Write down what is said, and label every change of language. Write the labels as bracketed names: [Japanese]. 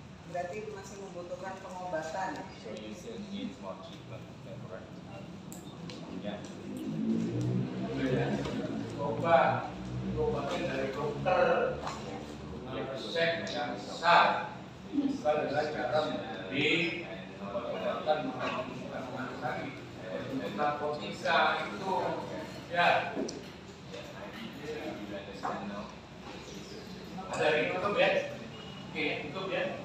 [Indonesian] Berarti masih membutuhkan pengobatan. [English] So you still need more treatment, correct? [Indonesian] Ya. Obatnya dari dokter, resep yang sah, bukan dengan cara memberi obat-obatan menghilangkan sakit. Narkotika itu ya ada tutup ya, oke tutup ya.